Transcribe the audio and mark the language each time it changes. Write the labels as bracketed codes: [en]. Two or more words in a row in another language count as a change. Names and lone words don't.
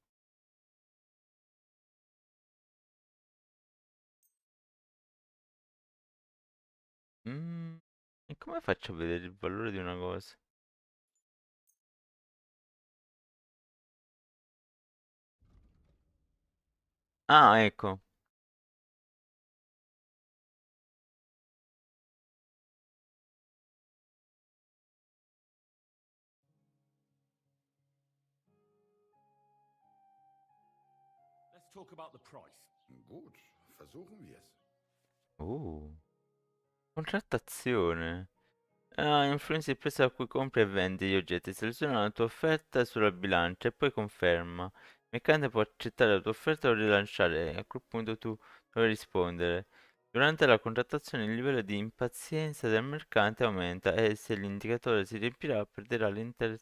[it] E come faccio a vedere il valore di una cosa? Ah, ecco. [en] Let's talk about the price. [de] Gut, versuchen wir es. [it] Contrattazione. Ah, influenza il prezzo a cui compri e vendi gli oggetti. Seleziona la tua offerta sulla bilancia e poi conferma. Il mercante può accettare la tua offerta o rilanciare. A quel punto tu dovrai rispondere. Durante la contrattazione il livello di impazienza del mercante aumenta e se l'indicatore si riempirà perderà l'interesse.